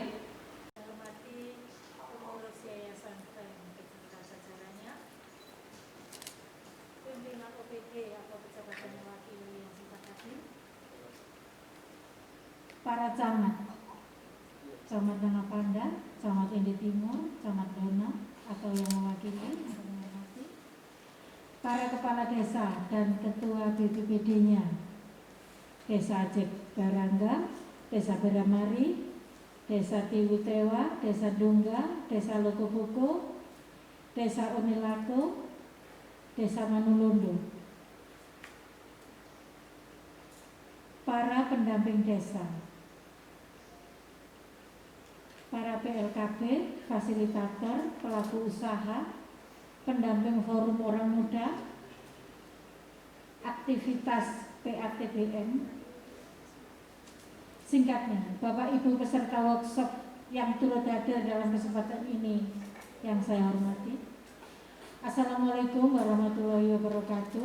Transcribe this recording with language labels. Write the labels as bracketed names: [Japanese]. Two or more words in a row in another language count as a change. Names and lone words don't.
[Indonesian] Hormati pengurus Yayasan Friend beserta jajarannya, pimpinan OPD atau pejabat yang mewakili yang kita hadir, para camat Dana Pandan, Camat Indi Timur, Camat Dona atau yang mewakili, para kepala desa dan ketua BPPD-nya, Desa Ajek Barangga, Desa Beramari, Desa Tiwutewa, Desa Dungga, Desa Lokobuko, Desa Unilako, Desa Manulondo, para pendamping desa, para PLKB, fasilitator, pelaku usaha, pendamping forum orang muda, aktivitas PATBN. Singkatnya, Bapak Ibu peserta workshop yang turut hadir dalam kesempatan ini yang saya hormati, [Arabic] السلام عليكم ورحمة الله وبركاته.